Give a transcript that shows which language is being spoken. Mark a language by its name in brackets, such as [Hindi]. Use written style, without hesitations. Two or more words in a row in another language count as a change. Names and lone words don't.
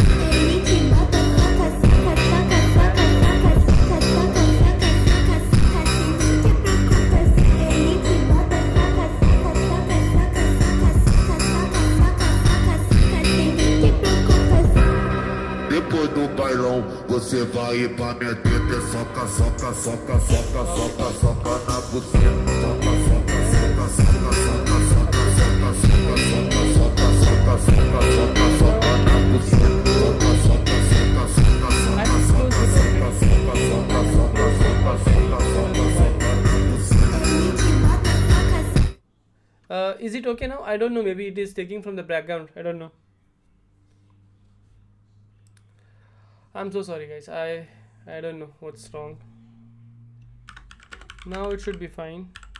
[Portuguese] Ele te bota, soca, soca, soca, soca, soca, soca, soca, soca, soca, soca, sem nem ter preocupação. Ele te bota, soca, soca, soca, soca, soca, soca, soca, soca, soca, sem nem ter preocupação. Depois do bailão, você vai ir pra minha teta. Soca, soca, soca, soca, soca, soca na buceta. Soca, soca, soca, soca, soca, soca, soca, soca, soca, soca, soca, soca, soca, soca na buceta. Soca, soca, soca, soca, soca, soca, soca, soca, soca, soca, soca, soca, soca, soca na buceta. [English] Is it okay now? I don't know, maybe it is taking from the background, I don't know. I'm so sorry guys, I don't know what's wrong. Now it should be fine.